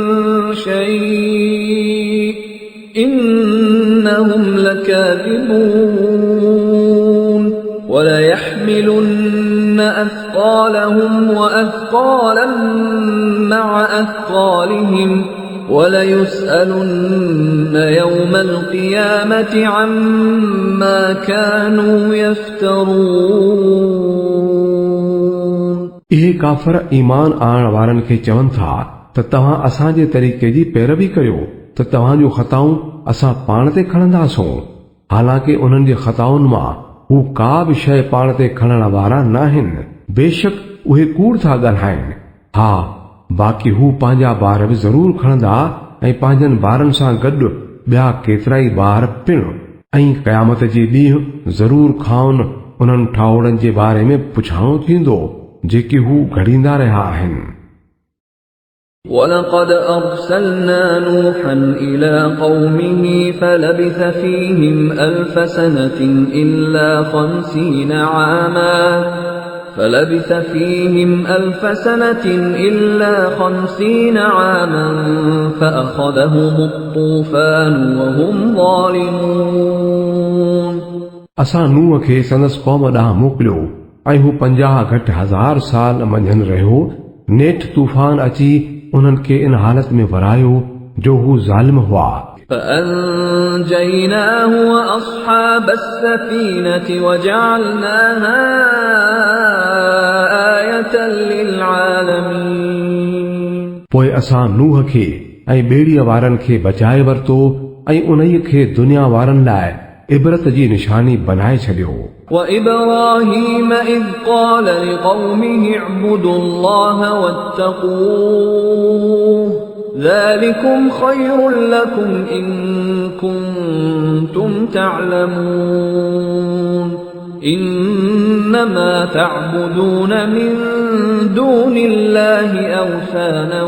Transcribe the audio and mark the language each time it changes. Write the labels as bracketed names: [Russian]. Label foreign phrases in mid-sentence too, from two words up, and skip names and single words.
[Arabic] شيء إنهم لكاذبون وليحملن أثقالهم وأثقالا مع أثقالهم وليسألن يوم القيامة عما كانوا يفترون [Sindhi] इहे काफ़र ईमान आणण वारनि खे चवनि था त तव्हां असांजे तरीक़े जी पैरवी कयो त तव्हांजूं ख़ताऊं असां पाण ते खणंदासूं। हालांकि उन्हनि जे ख़ताउनि मां हू का बि शइ पाण ते खणण वारा न आहिनि। बेशक उहे कूड़ था ॻाल्हाइनि। हा, बाक़ी हू पंहिंजा ॿार बि ज़रूर खणंदा ऐं पंहिंजनि ॿारनि सां गॾु ॿिया केतिरा ई ॿार पिणु, ऐं क़यामत जे ॾींहुं ज़रूर खाउनि उन्हनि ठाउड़नि जे बारे में पुछाणो थींदो जेके हू घड़ींदा रहिया आहिनि। [Arabic] ولقد أرسلنا نوحا إلى قومه فلبث فيهم ألف سنة إلا 50 عاما فأخذهم الطوفان وهم ظالمون [Sindhi] असां नूह खे संदसि क़ौम ॾांहुं मोकिलियो ऐं हू 50,000 साल मंझंदि रहियो। नेठ तूफ़ान अची उन्हनि खे इन हालत में वरायो जो हू ज़ालिम हुआ। [Arabic] فأنجيناه وأصحاب السفينة وجعلناها آية للعالمين [Sindhi] पोइ असां नूह खे ऐं ॿेड़ीअ वारनि खे बचाए वरितो ऐं उन्हीअ खे दुनिया वारनि लाइ इबरत जी निशानी बनाए छॾियो। [Arabic] وإبراهيم إذ قال لقومه اعبدوا الله واتقوه ذلكم خير لكم إن كنتم تعلمون إنما تعبدون من دون الله أوثانا